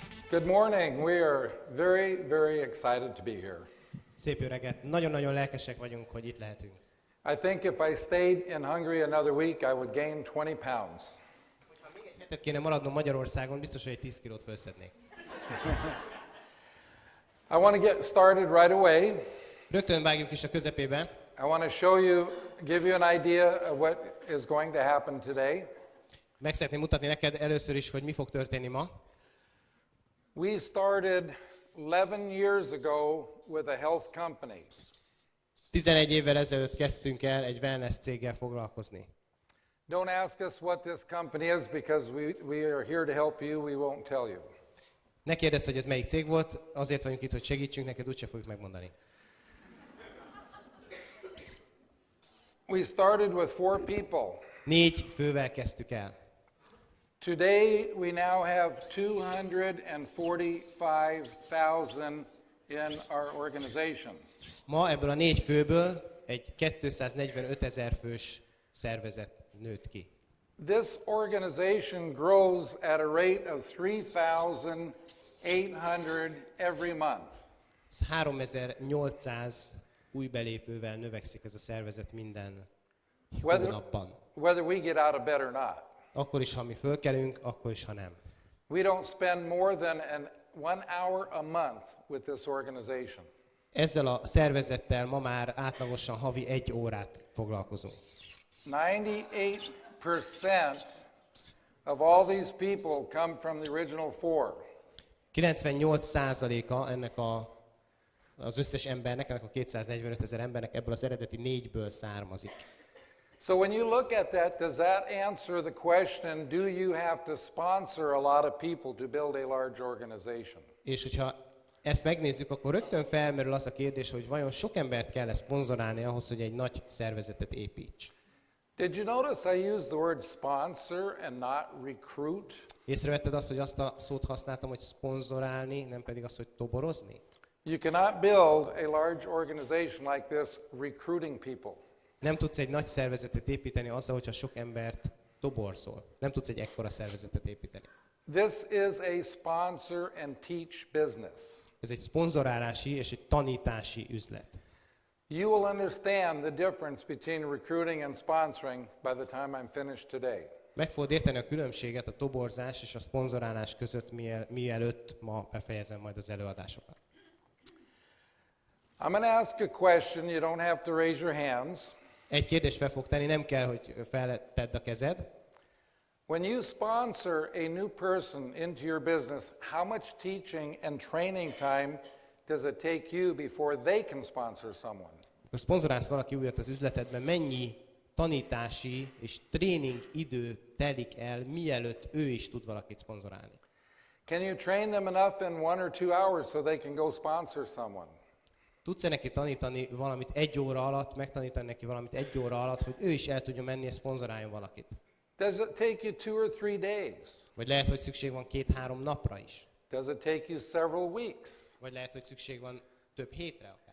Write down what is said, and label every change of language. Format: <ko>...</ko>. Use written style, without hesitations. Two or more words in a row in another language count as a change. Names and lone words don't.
<en>Good morning. We are very, very excited to be here.</en> <hu>Szép jó reggelt. Nagyon-nagyon lelkesek vagyunk, hogy itt lehetünk.</hu> <en>I think if I stayed in Hungary another week, I would gain 20 pounds.</en> <hu>Ha még egy hetet kéne maradnom Magyarországon, biztos, hogy egy 10 kilót felszednék.</hu> <en>I want to get started right away.</en> <hu>Rögtön vágjunk is a közepébe.</hu> <en>I want to show you, give you an idea of what is going to happen today.</en> <hu>Meg szeretném mutatni neked először is, hogy mi fog történni ma.</hu> <en>We started 11 years ago with a health company.</en> <hu>11 évvel ezelőtt kezdtünk el egy wellness céggel foglalkozni.</hu> <en>Don't ask us what this company is because we are here to help you. We won't tell you.</en> <hu>Ne kérdezd, hogy ez melyik cég volt, azért vagyunk itt, hogy segítsünk neked, úgyse fogjuk megmondani.</hu> <en>We started with 4 people.</en> <hu>4 fővel kezdtük el.</hu> <en>Today we now have 245,000 in our organization.</en> <hu>Ma ebből a 4 főből egy 245 000 fős szervezet nőtt ki.</hu> <en>This organization grows at a rate of 3,800 every month.</en> <hu>3800 új belépővel növekszik ez a szervezet minden hónapban.</hu> <en>Whether we get out of bed or not.</en> <hu>Akkor is, ha mi fölkelünk, akkor is, ha nem.</hu> <en>We don't spend more than 1 hour a month with this organization.</en> <hu>Ezzel a szervezettel ma már átlagosan havi 1 órát foglalkozunk.</hu> <en>98% of all these people come from the original 4.</en> <hu>98%-a ennek az összes embernek, ennek a 245 000 embernek ebből az eredeti 4-ből származik.</hu> <en>So when you look at that, does that answer the question, do you have to sponsor a lot of people to build a large organization?</en> <hu>És hogyha ezt megnézzük, akkor rögtön felmerül az a kérdés, hogy vajon sok embert kell szponzorálni ahhoz, hogy egy nagy szervezetet építs.</hu> <en>Did you notice I used the word sponsor and not recruit?</en> <hu>Észrevetted azt, hogy azt a szót használtam, hogy szponzorálni, nem pedig azt, hogy toborozni?</hu> <en>You cannot build a large organization like this recruiting people.</en> <hu>Nem tudsz egy nagy szervezetet építeni azzal, hogyha sok embert toborzol. Nem tudsz egy ekkora szervezetet építeni.</hu> <en>This is a sponsor and teach business.</en> <hu>Ez egy szponzorálási és egy tanítási üzlet.</hu> <en>You will understand the difference between recruiting and sponsoring by the time I'm finished today.</en> <hu>Meg fogod érteni a különbséget a toborzás és a szponzorálás között, mielőtt ma befejezem majd az előadásokat.</hu> <en>I'm going to ask a question. You don't have to raise your hands.</en> <hu>Egy kérdést fel fog tenni, nem kell, hogy feltedd a kezed.</hu> <en>When you sponsor a new person into your business, how much teaching and training time does it take you before they can sponsor someone?</en> <hu>Akkor szponzorálsz valaki újat az üzletedben, mennyi tanítási és tréning idő telik el, mielőtt ő is tud valakit szponzorálni?</hu> <en>Can you train them enough in 1 or 2 hours so they can go sponsor someone?</en> <hu>Tudsz-e neki tanítani valamit 1 óra alatt, megtanítani neki valamit 1 óra alatt, hogy ő is el tudja menni és szponzoráljon valakit?</hu> <en>Does it take you 2 or 3 days?</en> <hu>Vagy lehet, hogy szükség van 2-3 napra is.</hu> <en>Does it take you several weeks?</en> <hu>Vagy lehet, hogy szükség van több hétre akár.</hu>